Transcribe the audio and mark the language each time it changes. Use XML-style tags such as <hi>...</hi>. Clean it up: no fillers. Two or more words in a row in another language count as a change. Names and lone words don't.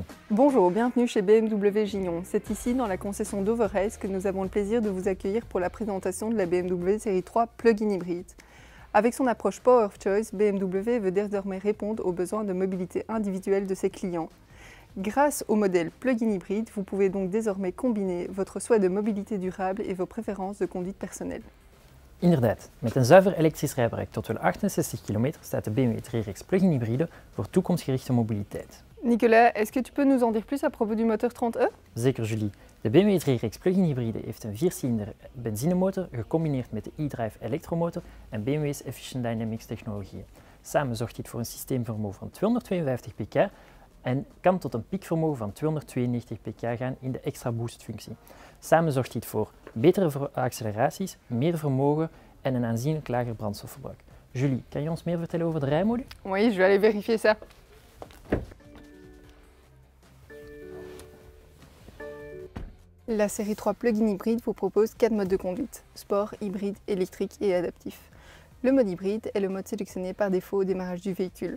<fr>Bonjour, bienvenue chez BMW Gignon. C'est ici, dans la concession d'Overijs, que nous avons le plaisir de vous accueillir pour la présentation de la BMW série 3 plug-in hybride. Avec son approche Power of Choice, BMW veut désormais répondre aux besoins de mobilité individuelle de ses clients. Grâce au modèle plug-in hybride, vous pouvez donc désormais combiner votre souhait de mobilité durable et vos préférences de conduite personnelle.</fr> <nl>Inderdaad, met een zuiver elektrisch rijbereik tot wel 68 km staat de BMW 3-reeks plug-in hybride voor toekomstgerichte mobiliteit.</nl> <fr>Nicolas, est-ce que tu peux nous en dire plus à propos du moteur 30e?</fr> <nl>Zeker, Julie. De BMW 3-reeks plug-in hybride heeft een 4-cilinder benzinemotor gecombineerd met de e-drive elektromotor en BMW's Efficient Dynamics technologieën. Samen zorgt dit voor een systeemvermogen van 252 pk en kan tot een piekvermogen van 292 pk gaan in de extra boost functie. Samen zorgt dit voor betere acceleraties, meer vermogen en een aanzienlijk lager brandstofverbruik. Julie, kan je ons meer vertellen over de rijmodi?</nl> <fr>Oui, je vais aller vérifier ça. La série 3 plug-in hybride vous propose 4 modes de conduite, sport, hybride, électrique et adaptif. Le mode hybride est le mode sélectionné par défaut au démarrage du véhicule.</fr>